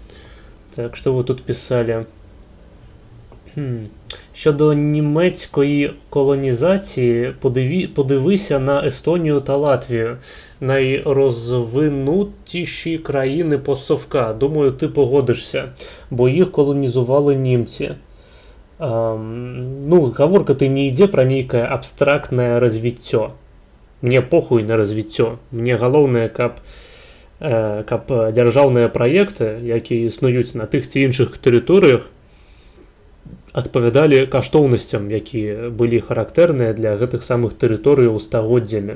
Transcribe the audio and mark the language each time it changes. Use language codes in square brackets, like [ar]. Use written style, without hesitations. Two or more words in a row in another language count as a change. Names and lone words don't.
[ru] Так, что вы тут писали? [uk] Щодо німецької колонізації, подивися на Естонію та Латвію. Найрозвинутіші країни постсовка. Думаю, ти погодишся, бо їх колонізували німці. [be] Ну, гаворка-то не ідзе пра нейкае абстрактнае развіццё. Мне похуй на развіццё. Мне галоўнае, каб дзяржаўныя праекты, якія існуюць на тых ці іншых тэрыторыях, адпавядалі каштоўнасцям, якія былі характэрныя для гэтых самых тэрыторыяў стагоддзямі.